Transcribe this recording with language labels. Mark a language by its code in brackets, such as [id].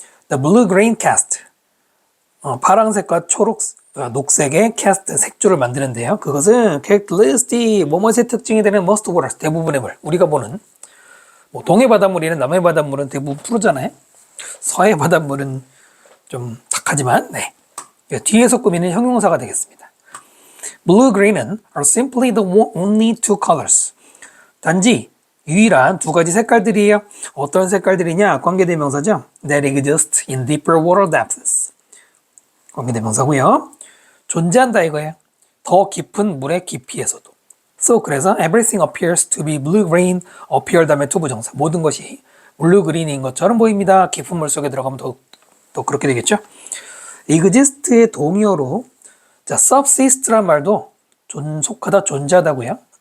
[ko] the blue green cast 파란색과 초록 녹색의 cast 색조를 만드는데요. 그것은 characteristic 뭐뭐의 특징이 되는 most waters 대부분의 물 우리가 보는 뭐 동해 바닷물이나 남해 바닷물은 대부분 푸르잖아요. 서해 바닷물은 좀 탁하지만 네. 뒤에서 꾸미는 형용사가 되겠습니다. [en] blue green은 are simply the only two colors 단지 유일한 두 가지 색깔들이에요. [ko] 어떤 색깔들이냐? [en] 관계대명사죠. That exist in deeper water depths. 관계대명사고요. [ko] 존재한다 이거예요. 더 깊은 물의 깊이에서도. So 그래서 everything appears to be blue green appear 다음에 to 부정사 모든 것이 블루 그린인 것처럼 보입니다. 깊은 물 속에 들어가면 더 그렇게 되겠죠. exist 의 동의어로 자 subsist 란 말도 속하다 존재하다고요.